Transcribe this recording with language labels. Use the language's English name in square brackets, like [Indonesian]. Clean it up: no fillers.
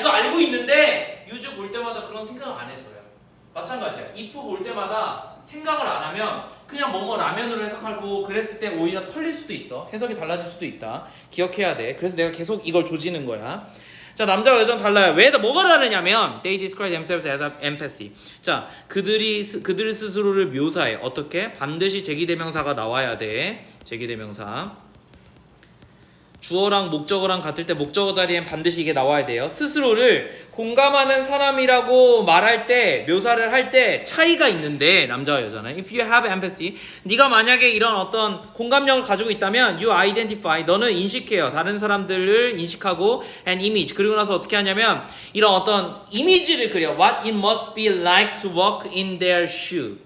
[Korean] 이거 알고 있는데 유주 볼 때마다 그런 생각을 안 해서야. 마찬가지야. if 볼 때마다 생각을 안 하면 그냥 뭐뭐 라면으로 해석하고 그랬을 때 오히려 털릴 수도 있어. 해석이 달라질 수도 있다. 기억해야 돼. 그래서 내가 계속 이걸 조지는 거야. 자, 남자와 여자는 달라요. 왜 뭐가 다르냐면 [English] they describe themselves as empathy. [Korean] 자, 그들 스스로를 묘사해. 어떻게? 반드시 제기대명사가 나와야 돼. 제기대명사. 주어랑 목적어랑 같을 때 목적어 자리엔 반드시 이게 나와야 돼요. 스스로를 공감하는 사람이라고 말할 때 묘사를 할 때 차이가 있는데 남자와 여자는 [English] if you have empathy [Korean] 네가 만약에 이런 어떤 공감력을 가지고 있다면 [English] you identify [Korean] 너는 인식해요. 다른 사람들을 인식하고 [English] and image [Korean] 그리고 나서 어떻게 하냐면 이런 어떤 이미지를 그려. [English] What it must be like to walk in their shoe.